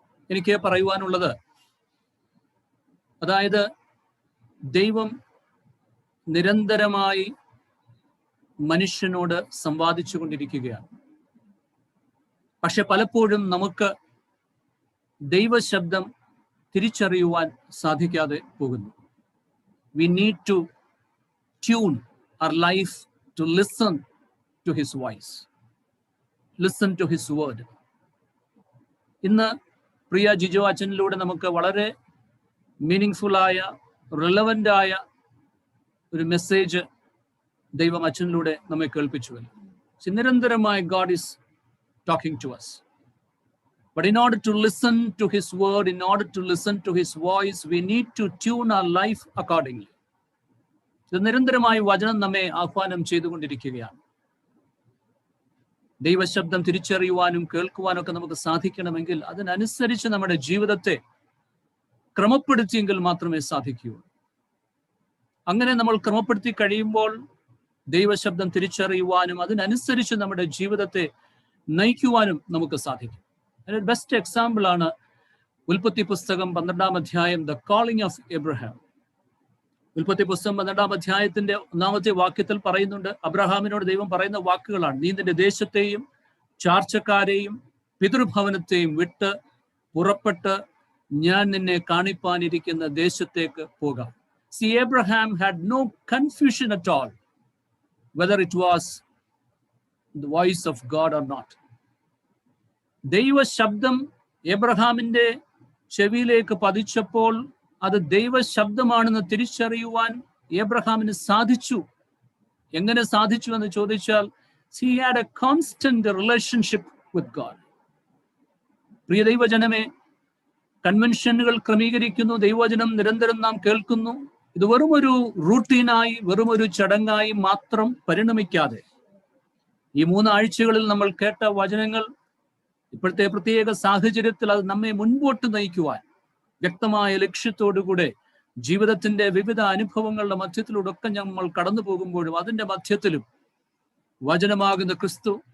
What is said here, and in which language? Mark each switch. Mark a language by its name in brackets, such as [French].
[Malayalam] എനിക്ക് പറയുവാനുള്ളത്, അതായത് ദൈവം നിരന്തരമായി മനുഷ്യനോട് സംവാദിച്ചു കൊണ്ടിരിക്കുകയാണ്. പക്ഷെ പലപ്പോഴും നമുക്ക് ദൈവശബ്ദം തിരിച്ചറിയുവാൻ സാധിക്കാതെ പോകുന്നു. [English] We need to tune our life to listen to his voice, listen to his word. [Malayalam] ഇന്ന് പ്രിയ ജിജോ അച്ഛനിലൂടെ നമുക്ക് വളരെ മീനിങ്ഫുൾ ആയ, റിലവൻ്റ് ആയ ഒരു മെസ്സേജ് ദൈവം അച്ഛനിലൂടെ നമ്മെ കേൾപ്പിച്ചുവല്ലോ. നിരന്തരമായി [English] God is talking to us. But in order to listen to his word, in order to listen to his voice, we need to tune our life accordingly. [Malayalam] ഇത് നിരന്തരമായി വചനം നമ്മെ ആഹ്വാനം ചെയ്തുകൊണ്ടിരിക്കുകയാണ്. ദൈവശബ്ദം തിരിച്ചറിയുവാനും കേൾക്കുവാനും ഒക്കെ നമുക്ക് സാധിക്കണമെങ്കിൽ അതിനനുസരിച്ച് നമ്മുടെ ജീവിതത്തെ ക്രമപ്പെടുത്തിയെങ്കിൽ മാത്രമേ സാധിക്കൂ. അങ്ങനെ നമ്മൾ ക്രമപ്പെടുത്തി കഴിയുമ്പോൾ ദൈവശബ്ദം തിരിച്ചറിയുവാനും അതിനനുസരിച്ച് നമ്മുടെ ജീവിതത്തെ നയിക്കുവാനും നമുക്ക് സാധിക്കും. അതിന് [English] best example [Malayalam] ആണ് ഉൽപ്പത്തി പുസ്തകം 12-ാം അധ്യായം, [English] The calling of Abraham. [Malayalam] ഉൽപ്പത്തി പുസ്തകം 12-ാം അധ്യായത്തിന്റെ 1-ാമത്തെ വാക്യത്തിൽ പറയുന്നുണ്ട്, അബ്രഹാമിനോട് ദൈവം പറയുന്ന വാക്കുകളാണ്: നീ നിന്റെ ദേശത്തെയും ചാർച്ചക്കാരെയും പിതൃഭവനത്തെയും വിട്ട് പുറപ്പെട്ട് ഞാൻ നിന്നെ കാണിപ്പാനിരിക്കുന്ന ദേശത്തേക്ക് പോകാം. [English] See, Abraham had no confusion at all whether it was the voice of God or not. [Malayalam] ദൈവശബ്ദം എബ്രഹാമിന്റെ ചെവിയിലേക്ക് പതിച്ചപ്പോൾ അത് ദൈവശബ്ദമാണെന്ന് തിരിച്ചറിയുവാൻ എബ്രഹാമിന് സാധിച്ചു. എങ്ങനെ സാധിച്ചു എന്ന് ചോദിച്ചാൽ, [English] he had a constant relationship with God. [Malayalam] പ്രിയ ദൈവജനമേ, കൺവെൻഷനുകൾ ക്രമീകരിക്കുന്നു, ദൈവവചനം നിരന്തരം നാം കേൾക്കുന്നു. ഇത് വെറുമൊരു റൂട്ടീനായി, വെറുമൊരു ചടങ്ങായി മാത്രം പരിണമിക്കാതെ ഈ 3 ആഴ്ചകളിൽ നമ്മൾ കേട്ട വചനങ്ങൾ ഇപ്പോഴത്തെ പ്രത്യേക സാഹചര്യത്തിൽ അത് നമ്മെ മുൻപോട്ട് നയിക്കുവാൻ വ്യക്തമായ ലക്ഷ്യത്തോടുകൂടെ ജീവിതത്തിന്റെ വിവിധ അനുഭവങ്ങളുടെ മധ്യത്തിലൂടെ ഒക്കെ നമ്മൾ കടന്നു പോകുമ്പോഴും അതിന്റെ മധ്യത്തിലും വചനമാകുന്ന ക്രിസ്തു,